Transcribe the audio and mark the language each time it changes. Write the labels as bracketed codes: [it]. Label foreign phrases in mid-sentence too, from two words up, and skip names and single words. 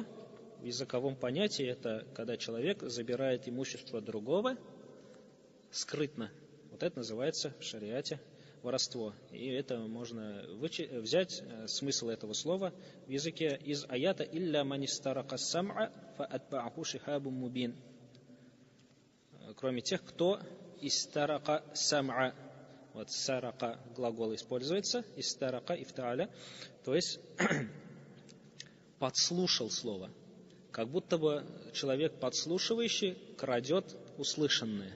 [ru] В языковом понятии это когда человек забирает имущество другого скрытно. Вот это называется в шариате воровство. И это можно взять смысл этого слова в языке из аята [ar] «إلا من استرق السمع فأتبعه شهاب مبين». [ru] Кроме тех, кто [ar] استرق السمع. [ru] Вот сарака глагол используется, истарака ифтааля, то есть подслушал слово. Как будто бы человек подслушивающий крадет услышанное.